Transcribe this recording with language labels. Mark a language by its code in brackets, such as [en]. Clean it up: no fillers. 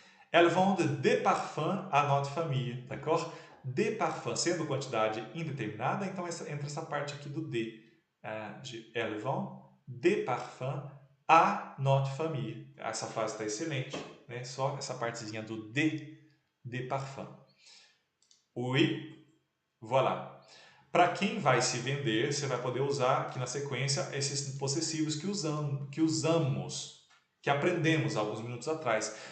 [fr] Elles vendent des parfums à notre famille, d'accord? [pt] Des parfums, sendo quantidade indeterminada, então entra essa parte aqui do de. [fr] Elles vendent des parfums à notre famille. [pt] Essa frase está excelente, né? Só essa partezinha do de parfum. [fr] Oui, voilà. [pt] Para quem vai se vender, você vai poder usar aqui na sequência esses possessivos que usamos, que aprendemos alguns minutos atrás.